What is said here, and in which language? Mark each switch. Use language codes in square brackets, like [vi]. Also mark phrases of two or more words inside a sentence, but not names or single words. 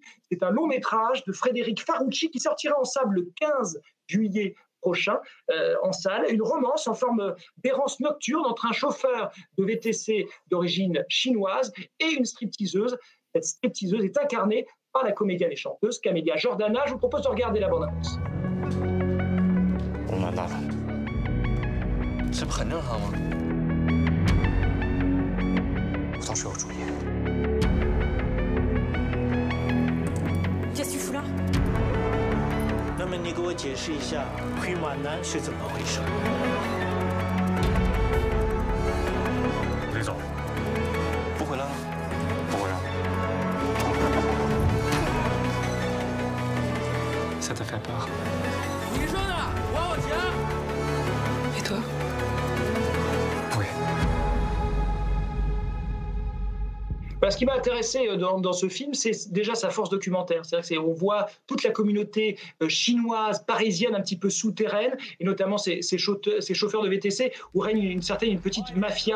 [fr] C'est un long métrage de Frédéric Farucci qui sortira en salle le 15 juillet prochain en salle, une romance en forme d'errance nocturne entre un chauffeur de VTC d'origine chinoise et une stripteaseuse. Cette stripteaseuse est incarnée par la comédienne et chanteuse Camélia Jordana. Je vous propose de regarder la bande-annonce. [zh] 我蛮大方，这不很正常吗？我倒是有主意。 [fr] Qu'est-ce que tu fous là？ [zh] 那么你给我解释一下回马南是怎么回事？李总，不回来了？不回来。 [fr] Ça te fait peur？ [zh] 你说呢？还我钱！ [fr] Et toi？ Oui。 Ce qui m'a intéressé dans ce film, c'est déjà sa force documentaire. C'est-à-dire qu'on voit toute la communauté chinoise, parisienne, un petit peu souterraine, et notamment ces chauffeurs de VTC, où règne une petite mafia.